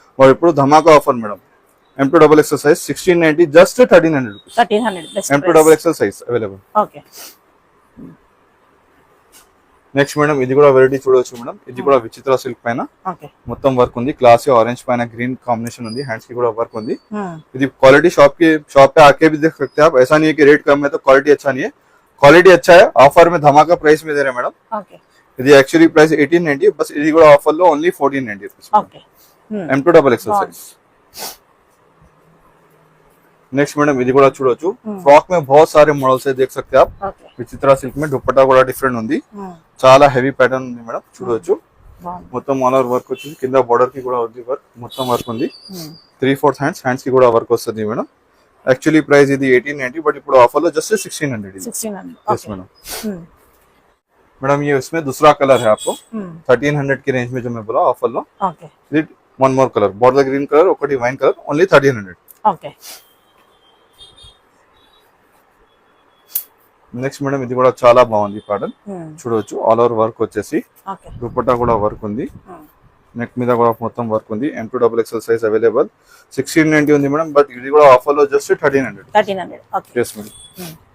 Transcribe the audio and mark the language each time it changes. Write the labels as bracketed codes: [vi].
[te] మరి ఇప్పుడు ధమాకా offer madam. M2XXL size 1690 just 1300 rupees. 1300 M2XXL size available. Okay. Next madam ఇది కూడా వెరైటీ చూడవచ్చు మేడం. ఇది కూడా విచిత్ర సిల్క్ పైన మొత్తం వర్క్ ఉంది. క్లాసీ ఆరెంజ్ పైన గ్రీన్ కాంबिनेशन ఉంది. హ్యాండ్స్ की కూడా వర్क ఉంది. [hi] ఇది क्वालिटी शॉप पे आके भी देख सकते हैं आप. ऐसा नहीं है कि रेट कम है तो क्वालिटी अच्छा नहीं है, क्वालिटी अच्छा है. ऑफर में धमाका प्राइस में दे रहे हैं मैडम. [te] ఇది యాక్చువల్లీ ప్రైస్ 1890, బస్ ఇది కూడా ఆఫర్ లో only 1490 rupees. M2XXL size. Next madam ఇది కూడా చూడొచ్చు. [hi] ఫ్రాక్ में बहुत सारे मॉडल्स है, देख सकते हैं आप. [te] విచిత్ర సిల్క్ में దుపట్టా కూడా డిఫరెంట్ ఉంది, చాలా హెవీ ప్యాటర్న్ ఉంది మేడం. చూడొచ్చు మొత్తం ఆల్ ఓవర్ వర్క్ వచ్చింది. కింద బోర్డర్ కి కూడా ఉంది వర్క్, మొత్తం వర్క్ ఉంది. 3/4 హ్యాండ్స్ కి కూడా వర్క్ వస్తుంది మేడం. యాక్చువల్లీ ప్రైస్ ఇది 1890, बट ఇప్పుడు ఆఫర్ లో जस्ट 1600. [hi] 1600 yes madam. मैडम ये इसमें दूसरा कलर है आपको 1300 की रेंज में जो मैं बोला ऑफर लो. Okay. One more colour border green colour [te] ఒకటి wine colour only 1300. Okay. Next madam ఇది కూడా చాలా బాగుంది ప్యాటర్న్. చూడవచ్చు ఆల్ ఓవర్ వర్క్ వచ్చేసి దుపట్టా కూడా వర్క్ ఉంది. నెక్ మీద కూడా మొత్తం వర్క్ ఉంది. M2XXL సైజ్ అవైలబుల్ 1690 ఉంది మేడం, బట్ ఇది కూడా ఆఫర్ లో జస్ట్ 1300. ఓకే. yes madam.